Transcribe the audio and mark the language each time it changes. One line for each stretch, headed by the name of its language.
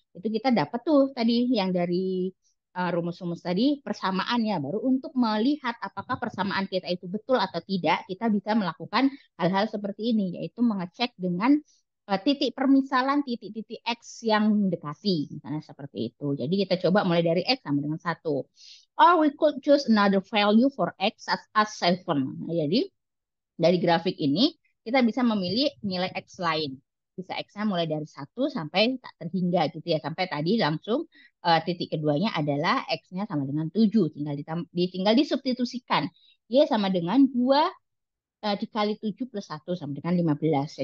Indonesian: Itu kita dapat tuh tadi yang dari rumus-rumus tadi persamaannya. Baru untuk melihat apakah persamaan kita itu betul atau tidak, kita bisa melakukan hal-hal seperti ini, yaitu mengecek dengan titik permisalan titik-titik X yang mendekati, misalnya seperti itu. Jadi kita coba mulai dari X sama dengan 1.
English: Or we could choose another value for X as 7.
Indonesian: Nah, jadi dari grafik ini kita bisa memilih nilai X lain. Bisa X-nya mulai dari 1 sampai tak terhingga gitu ya. Sampai tadi langsung titik keduanya adalah X-nya sama dengan 7. Tinggal disubstitusikan. Y sama dengan 2 dikali 7 plus 1 sama dengan 15.